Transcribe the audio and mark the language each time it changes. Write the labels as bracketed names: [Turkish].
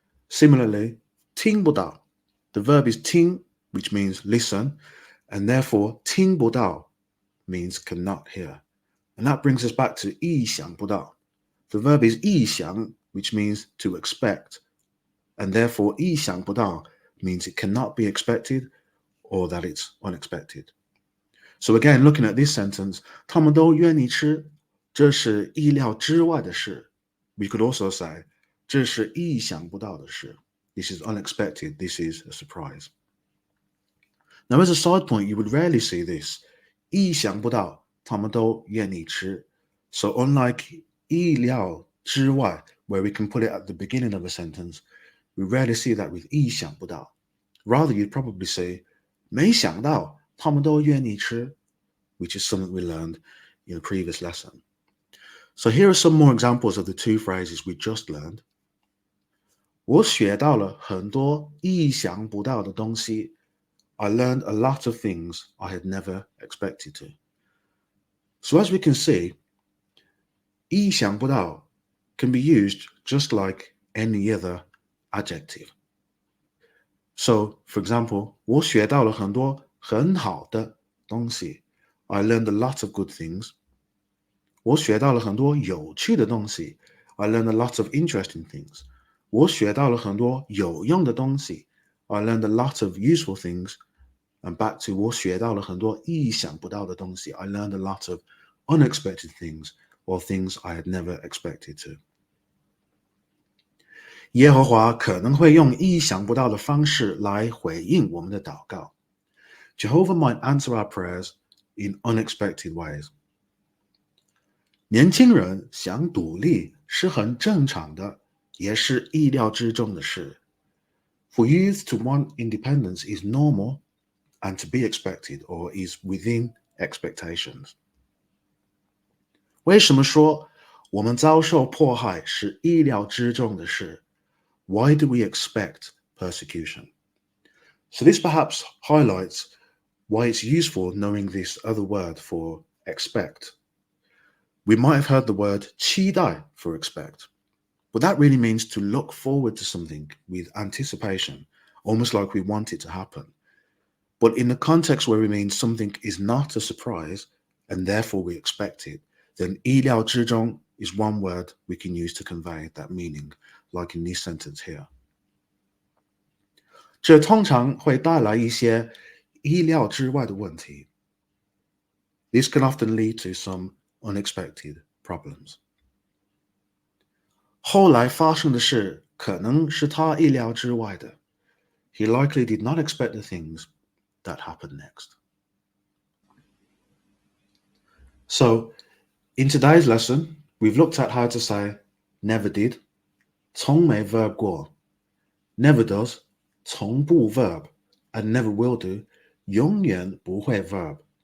[English] Similarly, 听不到, the verb is 听, which means listen, and therefore 听不到 means cannot hear. And that brings us back to 意想不到. The verb is 意想, which means to expect, and therefore 意想不到 means it cannot be expected or that it's unexpected. So again, looking at this sentence, [Chinese] 他们都愿意吃，这是意料之外的事. [English] We could also say, [Chinese] 这是意想不到的事. [English] This is unexpected, this is a surprise. Now, as a side point, you would rarely see this. [Chinese] 意想不到，他们都愿意吃. [English] So unlike 意料之外, where we can put it at the beginning of a sentence, we rarely see that with 意想不到. Rather, you'd probably say, [Chinese] 没想到他们都愿意吃, [English] which is something we learned in a previous lesson. So here are some more examples of the two phrases we just learned. [Chinese] 我学到了很多意想不到的东西. [English] I learned a lot of things I had never expected to. So as we can see, 意想不到 can be used just like any other adjective. So, for example, [Chinese] 我学到了很多很好的东西. [English] I learned a lot of good things. [Chinese] 我学到了很多有趣的东西. [English] I learned a lot of interesting things. [Chinese] 我学到了很多有用的东西. [English] I learned a lot of useful things. And back to [Chinese] 我学到了很多意想不到的东西. [English] I learned a lot of unexpected things or things I had never expected to. [Chinese] 耶和华可能会用意想不到的方式来回应我们的祷告. [English] Jehovah might answer our prayers in unexpected ways. [Chinese] 年轻人想独立是很正常的，也是意料之中的事. [English] For youth to want independence is normal and to be expected or is within expectations. [Chinese] 为什么说我们遭受迫害是意料之中的事? [English] Why do we expect persecution? So this perhaps highlights why it's useful knowing this other word for expect. We might have heard the word 期待 for expect, but that really means to look forward to something with anticipation, almost like we want it to happen. But in the context where we mean something is not a surprise and therefore we expect it, then 意料之中 is one word we can use to convey that meaning, like in this sentence here. 这通常会带来一些意料之外的问题。 This can often lead to some unexpected problems. 后来发生的事可能是他意料之外的。 He likely did not expect the things that happened next. So, in today's lesson, we've looked at how to say never did, 从没 verb 过, never does, 从不 verb, and never will do, 永远不会 verb.